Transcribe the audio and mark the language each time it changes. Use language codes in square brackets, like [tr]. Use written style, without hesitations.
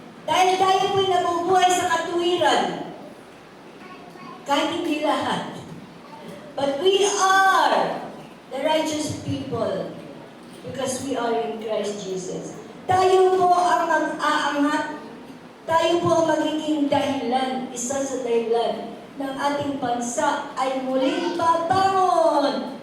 [tl] Dahil tayo po'y nabubuhay sa katuwiran, kahit hindi lahat. [en] But we are the righteous people because we are in Christ Jesus. [tl] Tayo po ang mag-aangat. Tayo po ang magiging dahilan, isa sa dahilan ng ating bansa ay muling babangon.